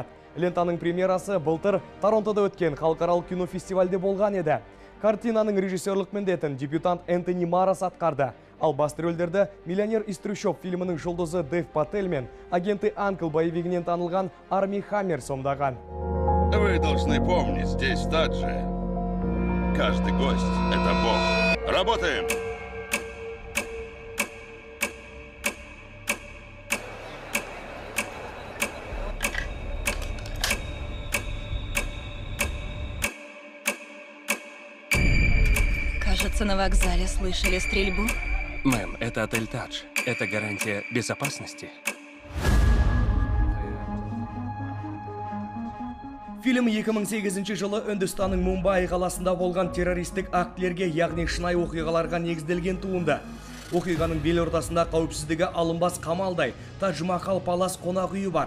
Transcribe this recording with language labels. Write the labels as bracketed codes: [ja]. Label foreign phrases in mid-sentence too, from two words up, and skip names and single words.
[kk] Лентаның премьерасы былтыр Торонтода өткен халықаралық кинофестивальде болған еді. Картинаның режиссерлік міндетін дебютант Энтони Марас атқарды. Ал басты рөлдерді «Миллионер из трущоб» фильмінің жұлдызы Дэв Паттель мен агенты Анкл боевигінен танылған Арми Хаммер сомдаған. [ru] Вы должны помнить, здесь в Тадже каждый гость — это бог. Работаем! Кажется, на вокзале слышали стрельбу. Мэм, это отель Тадж. Это гарантия безопасности. [kk] Фильм 2008 жылы Үндістанның Мумбай қаласында болған террористік актілерге, яғни шынайы оқиғаларға негізделген туынды. Оқиғаның бел ортасында қауіпсіздігі алынбас қамалдай Тадж Махал палас қонақ үйі бар.